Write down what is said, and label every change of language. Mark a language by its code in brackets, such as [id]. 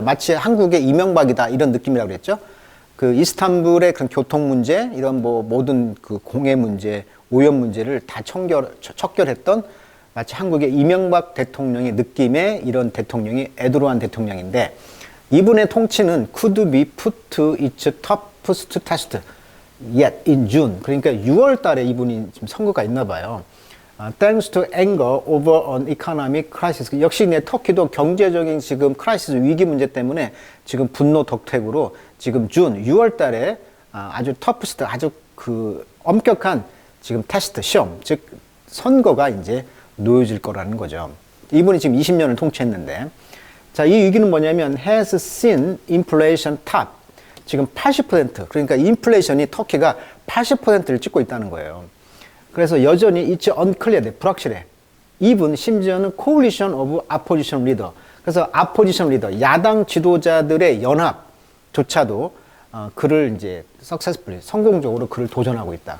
[ko] 마치 한국의 이명박이다 이런 느낌이라고 그랬죠. 그 이스탄불의 그런 교통 문제, 이런 뭐 모든 그 공해 문제, 오염 문제를 다 척결했던 마치 한국의 이명박 대통령의 느낌의 이런 대통령이 에르도안 대통령인데, 이분의 통치는 [en] could be put to its toughest test yet in June. [ko] 그러니까 6월 달에 이분이 지금 선거가 있나 봐요. [en] Thanks to anger over an economic crisis. [ko] 역시 터키도 경제적인 지금 크라이시스 위기 문제 때문에 지금 분노 덕택으로 지금 6월 달에 아주 터프스트, 아주 그 엄격한 지금 테스트, 시험, 즉 선거가 이제 놓여질 거라는 거죠. 이분이 지금 20년을 통치했는데, 자, 이 위기는 뭐냐면 [en] has seen inflation top. [ko] 지금 80%, 그러니까 인플레이션이 터키가 80%를 찍고 있다는 거예요. 그래서 여전히 [en] it's unclear, [ko] 불확실해. [en] even [ko] 심지어는 [en] coalition of opposition leader. [ko] 그래서 [en] opposition leader, [ko] 야당 지도자들의 연합조차도 그를 이제 successfully, 성공적으로 그를 도전하고 있다.